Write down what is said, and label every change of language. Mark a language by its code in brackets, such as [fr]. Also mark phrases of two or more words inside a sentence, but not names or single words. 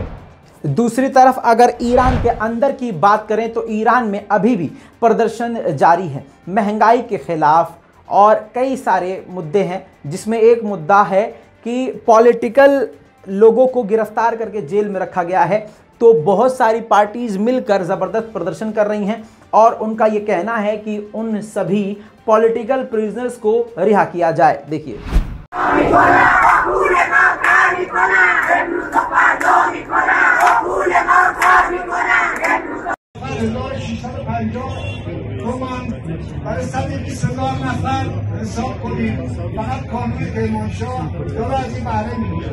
[hi] दूसरी तरफ अगर ईरान के अंदर की बात करें तो ईरान में अभी भी प्रदर्शन जारी है महंगाई के खिलाफ, और कई सारे मुद्दे हैं, जिसमें एक मुद्दा है कि पॉलिटिकल लोगों को गिरफ्तार करके जेल में रखा गया है। तो बहुत सारी पार्टीज मिलकर ज़बरदस्त प्रदर्शन कर रही हैं और उनका ये कहना है कि उन सभी [en] political prisoners [hi] को रिहा किया जाए। देखिए, [fa] برای 120,000 نفر حساب کنید، فقط کانون کرمانشاه داره از این بهره میگیره.